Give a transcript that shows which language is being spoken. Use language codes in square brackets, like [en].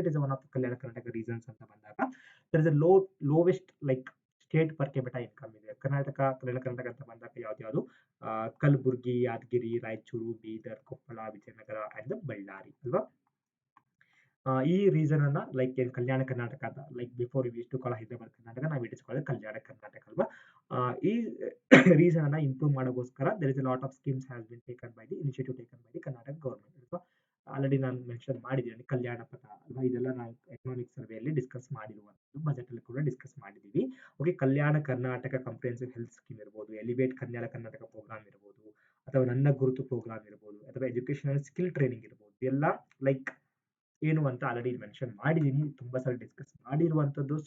[en] it is one of Kalyana Karnataka reasons [kn] ಅಂತ ಬಂದಾಗ [en] There is a lowest like state per capita income ಇದೆ. [kn] ಕಲ್ಯಾಣ ಕರ್ನಾಟಕ ಅಂತ ಬಂದಾಗ ಯಾವ್ದು? ಕಲಬುರ್ಗಿ, ಯಾದಗಿರಿ, ರಾಯಚೂರು, ಬೀದರ್, ಕೊಪ್ಪಳ, ವಿಜಯನಗರ ಅಂಡ್ ಬಳ್ಳಾರಿ ಅಲ್ವಾ. ಈ ರೀಸನ್ ಅನ್ನ ಲೈಕ್ ಕಲ್ಯಾಣ ಕರ್ನಾಟಕ ಅಂತ, ಲೈಕ್ [en] before we to call Hyderabad Karnataka, [kn] ನಾವು ಇಟ್ಟಿಸ್ಕೊಳ್ಳೋದು ಕಲ್ಯಾಣ ಕರ್ನಾಟಕ ಅಲ್ವಾ. ಈ ರೀಸನ್ ಅನ್ನ improve ಮಾಡೋಗೋಸ್ಕರ [en] there is a lot of schemes has been taken by the [kn] initiative taken by the Karnataka government ಅಲ್ವಾ. ಆಲ್ರೆಡಿ ನಾನು ಮೆನ್ಷನ್ ಮಾಡಿದ್ದೀನಿ ಕಲ್ಯಾಣ ಪಥ ಅಲ್ವಾ, ಇದೆಲ್ಲ ನಾವು ಎಕನಾಮಿಕ್ ಸರ್ವೆಯಲ್ಲಿ ಡಿಸ್ಕಸ್ ಮಾಡಿರುವಂಥದ್ದು, ಬಜೆಟ್ ಅಲ್ಲಿ ಕೂಡ ಡಿಸ್ಕಸ್ ಮಾಡಿದ್ದೀವಿ. Okay, Kalyana Karnataka ಕಂಪ್ರಿಹೆನ್ಸಿವ್ health scheme ಇರ್ಬೋದು, ಎಲಿವೇಟ್ ಕಲ್ಯಾಣ ಕರ್ನಾಟಕ ಪ್ರೋಗ್ರಾಮ್ ಇರ್ಬೋದು, ಅಥವಾ ನನ್ನ ಗುರುತು ಪ್ರೋಗ್ರಾಮ್ ಇರ್ಬೋದು, ಅಥವಾ ಎಜುಕೇಶನಲ್ ಸ್ಕಿಲ್ ಟ್ರೈನಿಂಗ್ ಇರ್ಬೋದು, ಎಲ್ಲ ಲೈಕ್ ಏನು ಅಂತ ಆಲ್ರೆಡಿ ಮೆನ್ಷನ್ ಮಾಡಿದ್ದೀನಿ, ತುಂಬಾ ಸಲ ಡಿಸ್ಕಸ್ ಮಾಡಿರುವಂತದ್ದು.